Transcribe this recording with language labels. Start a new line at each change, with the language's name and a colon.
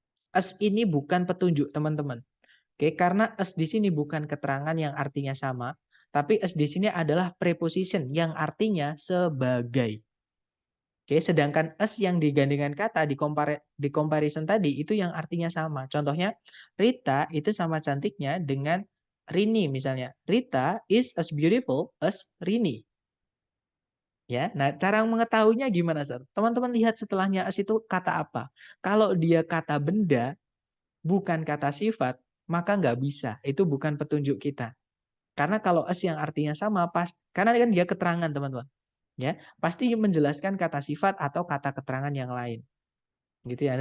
Indonesian: As ini bukan petunjuk, teman-teman. Oke, karena as di sini bukan keterangan yang artinya sama, tapi as di sini adalah preposition yang artinya sebagai. Oke, sedangkan as yang digandengkan kata di comparison tadi itu yang artinya sama. Contohnya, Rita itu sama cantiknya dengan Rini misalnya.
English: Rita is as beautiful as Rini.
Indonesian: Ya, nah cara mengetahuinya gimana, Sir? Teman-teman lihat setelahnya as itu kata apa? Kalau dia kata benda, bukan kata sifat, maka nggak bisa. Itu bukan petunjuk kita. Karena kalau as yang artinya sama, karena kan dia keterangan, teman-teman. Ya, pasti menjelaskan kata sifat atau kata keterangan yang lain. Gitu ya.